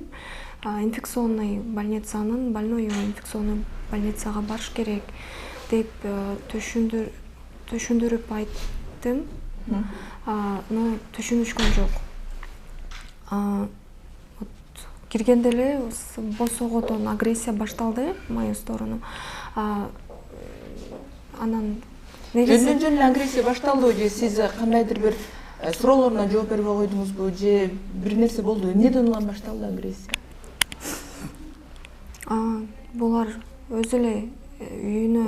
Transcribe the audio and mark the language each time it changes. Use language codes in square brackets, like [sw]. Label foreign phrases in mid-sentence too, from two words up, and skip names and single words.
[ky] Инфекционный больницанын, больной инфекционный больницага барыш керек деп түшүндүрүп айттым. Но түшүнүшкөн жок. Киргенде эле босогодон агрессия башталды [ru] в мою сторону. [ky] Анан жөн агрессия башталдыбы же сиз кандайдыр бир суроолоруна жооп бербей койдуңузбу же бир нерсе болду? Эмнеден улам башталды агрессия? Булар өзү эле үйүнө